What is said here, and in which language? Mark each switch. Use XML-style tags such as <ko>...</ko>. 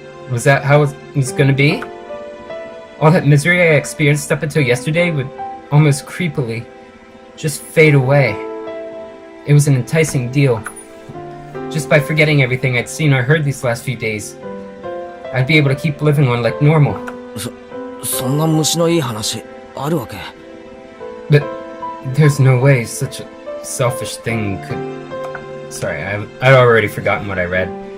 <en>Was that how it was gonna be? All that misery I experienced up until yesterday would almost creepily just fade away. It was an enticing deal. Just by forgetting everything I'd seen or heard these last few days, I'd be able to keep living on like normal.</en> <ja>そんな虫のいい話あるわけ</ja> <en>But there's no way such a selfish thing could... Sorry, I'd already forgotten what I read.</en>